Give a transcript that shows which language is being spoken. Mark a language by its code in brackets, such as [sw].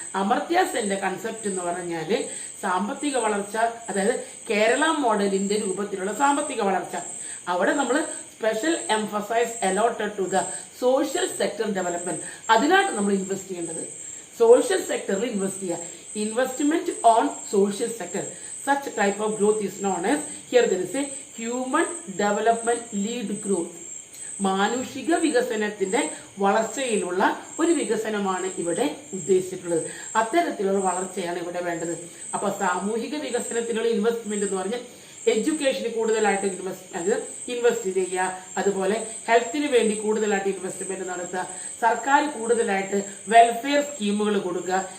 [ml] അമർത്യ സെന്റെ concept എന്ന് പറഞ്ഞാല് സാമ്പത്തിക വളർച്ച, അതായത് കേരള മോഡലിന്റെ രൂപത്തിലുള്ള സാമ്പത്തിക വളർച്ച. അവിടെ നമ്മൾ [en] Special emphasis allotted to the social sector development. [ml] അതിലാണ് നമ്മൾ ഇൻവെസ്റ്റ് ചെയ്യേണ്ടത്. സോഷ്യൽ സെക്ടറിൽ ഇൻവെസ്റ്റ് ചെയ്യുക. [en] Investment on social sector. Such type of growth is known as, here there is a human development lead growth. [ml] മാനുഷിക വികസനത്തിന്റെ വളർച്ചയിലുള്ള ഒരു വികസനമാണ് ഇവിടെ ഉദ്ദേശിച്ചിട്ടുള്ളത്. അത്തരത്തിലുള്ള വളർച്ചയാണ് ഇവിടെ വേണ്ടത്. അപ്പൊ സാമൂഹിക വികസനത്തിനുള്ള ഇൻവെസ്റ്റ്മെന്റ് എന്ന് പറഞ്ഞാൽ എഡ്യൂക്കേഷന് കൂടുതലായിട്ട് ഇൻവെസ്റ്റ് ചെയ്യുക, അതുപോലെ ഹെൽത്തിന് വേണ്ടി കൂടുതലായിട്ട് ഇൻവെസ്റ്റ്മെന്റ് നടത്തുക, സർക്കാർ കൂടുതലായിട്ട് വെൽഫെയർ സ്കീമുകൾ കൊടുക്കുക.